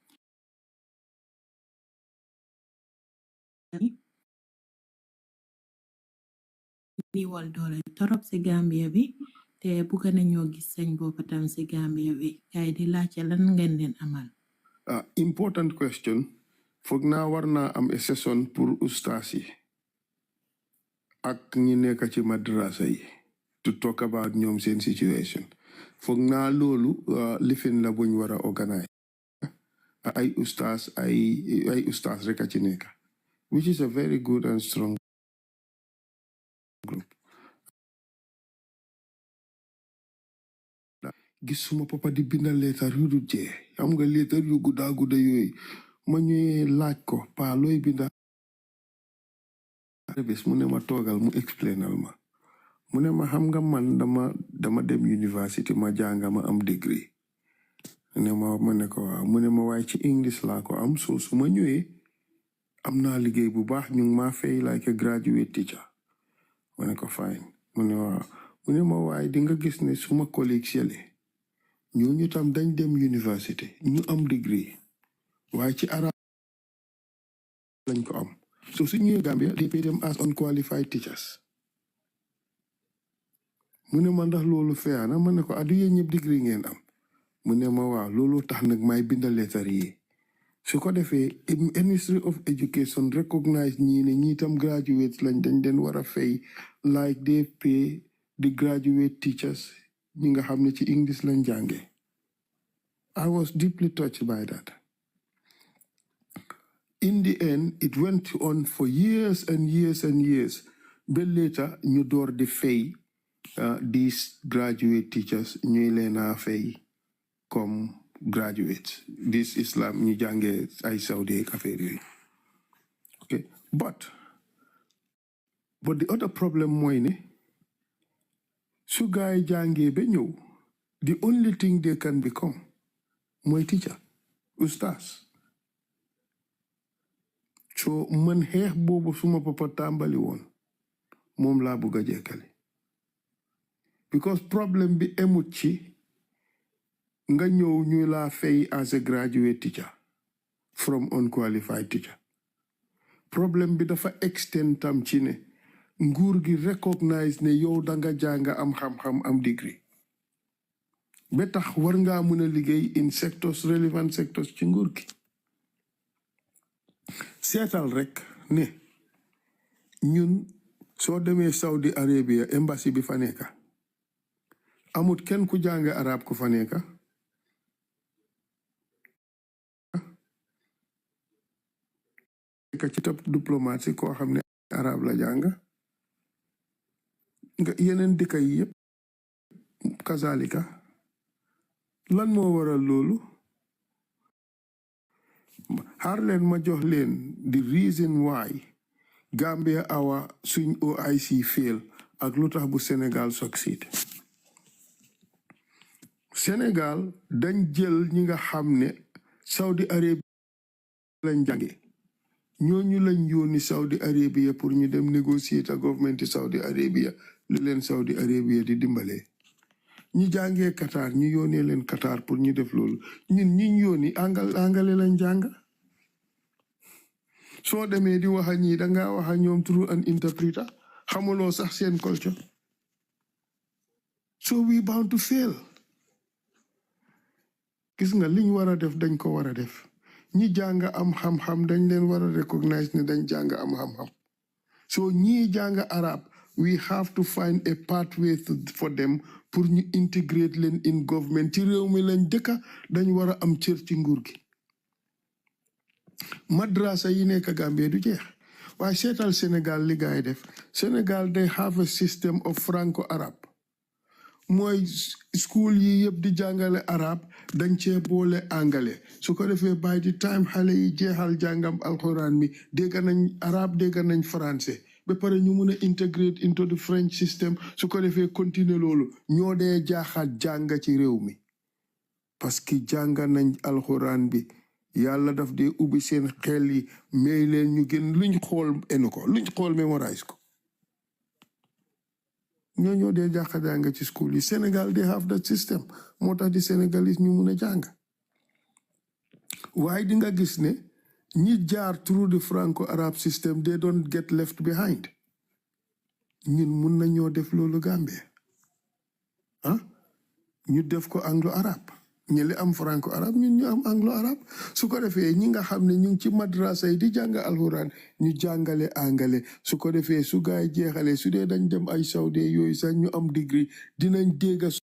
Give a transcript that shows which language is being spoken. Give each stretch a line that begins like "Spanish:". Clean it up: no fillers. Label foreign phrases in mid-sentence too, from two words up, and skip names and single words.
Wolof: Niwal doole torop ci Gambia bi te bugg nañoo gis seen bopp tam ci Gambia bi kay di laajte lan ngeen leen amal.
English: Important question.
Wolof: Foog naa war naa am session pour ustaas yi ak ñi nekk ci madrasa yi
English: to talk about
Wolof: ñoom seen situation. Foog naa loolu lifin la buñ war a organise. Ay ustaas rek a ci nekk.
English: Which is a very good and strong group.
Wolof: Gis suma papa di bindal leetar yu du jee xam nga leetar yu gudda yooyu ma ñëwee laaj ko pa looy binda bés mu ne ma toogal mu explainal ma mu ne ma xam nga man dama dem university ma jànga ma am degree ma ne ko waaw mu ne ma waaye ci English laa ko am so su ma ñëwee am naa liggéey bu baax ñu ngi maa fay
English: like a graduate teacher
Wolof: ma ne ko fine mu ne waaw mu ne ma waaye di nga gis ne suma collègues yële ñooñu tam dañ dem université ñu am degree waaye ci arab lañ ko am so su ñëwee Gambia
English: they pay them as unqualified teachers
Wolof: mu ne ma ndax loolu fair na ma ne ko adu yéen ñëpp degree ngeen am mu ne ma waaw loolu tax nag may bindal leetar yi su ko defee
English: Ministry of Education recognize
Wolof: ñii ne ñii tam graduates lañ dañ den war a fay
English: like they pay the graduate teachers
Wolof: ñi nga xam ne ci English lañ jànge
English: I was deeply touched by that. In the end, it went on for years and years and years. But later,
Wolof: ñu door di fay
English: these graduate teachers
Wolof: ñuy leen a fay comme graduates. This Islam ñu jànge ay Saudi ak affaire yooyu.
English: Okay, but the other problem
Wolof: mooy ne su gaay jàngee ba ñëw
English: the only thing they can become
Wolof: mooy teacher ustaas so man xeex boobu suma papa tàmbali woon moom laa bëgg a jekkale because problème bi emut ci nga ñëw ñu laa fay
English: as a graduate teacher from unqualified teacher
Wolof: problème bi dafa extend tam ci ne nguur gi recognize ne yow danga jànga am xam-xam am degree ba tax war ngaa mën a liggéey
English: in sectors relevant sectors
Wolof: ci nguur gi seetal rek ne ñun soo demee Saudi Arabia embassy bi fa nekka amut kenn ku jàng arab ku fa nekka ci top diplomate koo xam ne arab la jàng nga yeneen dëkk yi yëpp kazalika lan moo waral loolu xaar leen ma jox leen
English: the reason why
Wolof: Gambia awa suñ OIC fail ak lu tax bu Sénégal succeed Sénégal dañ jël ñi nga xam ne Saudi Arabia lañ jànge ñooñu lañ yónni Saudi Arabia pour ñu dem négocier ta government Saudi Arabia lu leen Saudi Arabia di dimbalee ñi jàngee Qatar ñu yónnee leen Qatar pour ñu def loolu ñun ñiñ yónni angale lañ jàng soo demee di wax a ñii dangaa wax a ñoom
English: through an interpreter
Wolof: xamuloo sax seen culture
English: so we bound to fail
Wolof: gis nga liñ war a def dañ ko war a def ñi jàng am xam-xam dañ leen war a recognize ne dañ jàng am xam-xam so ñii jàng arab
English: we have to find a pathway for them
Wolof: pour ñu integrate leen
English: in government
Wolof: ci réew mi lañ dëkka dañ war a am cër ci nguur gi madrasa yi nekk Gambie du jeex waaye seetal Sénégal li gaay def Sénégal
English: they have a system of franco-arab
Wolof: mooy school yi yëpp di jàngale arab dañ cee boole angale su ko defee
English: by the time
Wolof: xale yi jeexal jàngam alxuraan mi dégg nañ arab dégg nañ français ba pare ñu mun a
English: integrate into the French system
Wolof: su ko defee continuer loolu ñoo dee jaaxaat jàng ci réew mi
French: parce que
Wolof: jàng nañ alxuraan bi yàlla daf dee ubbi seen xel yi may leen ñu gën luñ xool enu ko luñ xool mémorise ko ñoo dee jàqa jàng ci school yi Sénégal
English: they have that system
Wolof: moo tax di Sénégalais ñu mun a jàng waaye di nga gis ne ñi jaar
English: through the franco-arab system they don't get left behind
Wolof: ñun mun nañoo def loolu Gambie ñu def ko anglo-arab ñële am franco-arab ñun ñu am anglo-arab su ko defee ñi nga xam ne ñu ngi ci madrasa yi di jàng alxuraan ñu jàngale angale su ko defee su gaay jeexalee su dee dañ dem ay Saudi yooyu sax ñu am degree dinañ dégga